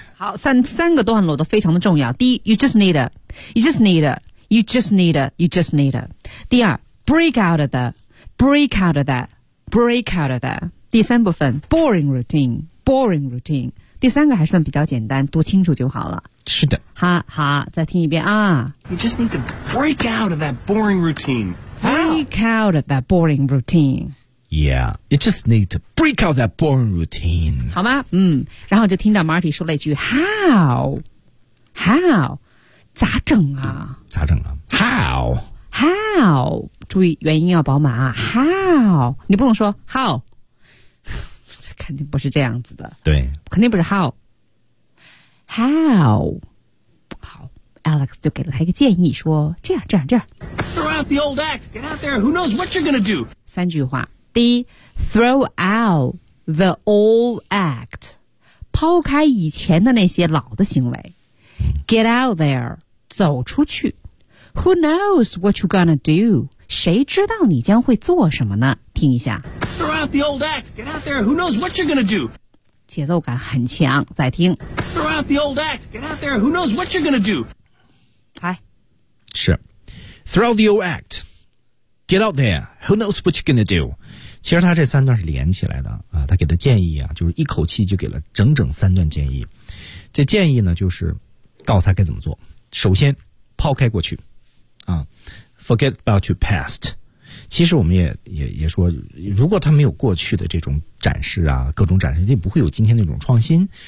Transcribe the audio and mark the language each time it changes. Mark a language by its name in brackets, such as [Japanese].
[Chinese] 好，三个段落都非常的重要。第一 [English] ，You just need it，You just need it，You just need it，You just need it。 [Chinese] 第二 [English] ，Break out of that，Break out of that，Break out of that。 [Chinese] 第三部分 [English] ，Boring routine，Boring routine。 [Chinese] 第三个还算比较简单，读清楚就好了。是的。好，再听一遍啊。 [English] You just need to break out of that boring routine. Break out of that boring routine. Yeah, you just need to break out that boring routine. [Chinese] 好吗？嗯。然后就听到 Marty 说了一句 [English] How? How? [Chinese] 咋整啊？咋整啊？ [English] How? How? [Chinese] 注意元音要饱满啊。How? 你不能说 How? 肯定不是这样子的，对，肯定不是 how 好 ，Alex 就给了他一个建议，说这样。 [English] Throw out the old act, get out there. Who knows what you're gonna do? [Chinese] 三句话，第一 [English] ，throw out the old act， [Chinese] 抛开以前的那些老的行为 [English] ，get out there， [Chinese] 走出去 [English] ，Who knows what you're gonna do？ [Chinese] 谁知道你将会做什么呢？听一下。 [English] Throw out the old act, get out there. Who knows what you're gonna do? [Chinese] 节奏感很强，再听。 [English] Throw out the old act, get out there. Who knows what you're gonna do? [Chinese] 来， [English] 是 ，throw out the old act, get out there. Who knows what you're gonna do? [Chinese] 其实他这三段是连起来的啊，他给的建议啊，就是一口气就给了整整三段建议。这建议呢，就是告诉他该怎么做。首先，抛开过去，啊。 [English] Forget about your past. [Chinese] 其实我们也说，如果他没有过去的这种展示啊，各种展示，就不会有今天那种创新。